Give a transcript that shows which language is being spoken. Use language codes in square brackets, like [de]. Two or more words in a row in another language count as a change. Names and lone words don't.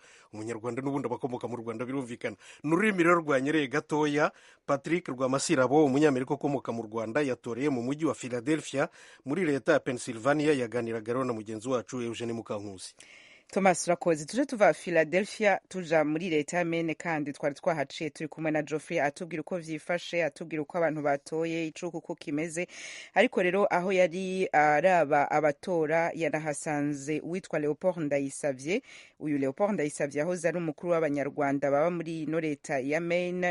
[rw] Umunyarwanda n'ubundi abakomoka mu Rwanda birumvikana. Ni ururimi rero rwanyereye gatoya. Patrick Rwamasirabo, umunyamerika ukomoka mu Rwanda, yatoreye mu mujyi wa Philadelphia muri leta ya Pennsylvania. Yaganiraga rero na mugenzi wacu Eugene Mukankusi. Thomas urakoze. [rn] Tuje tuva Philadelphia tuja muri leta ya Maine, kandi twari twahaciye turi kumwe na Geoffrey atubwira uko vyifashe, atubwira uko abantu batoye, icuko uko kimeze. Ariko rero aho yari araba abatora yarahasanze uwitwa Leopold Ndayisavye. Uyu Leopold Ndayisavye ahoze ari umukuru w'abanyarwanda baba muri ino leta ya Maine.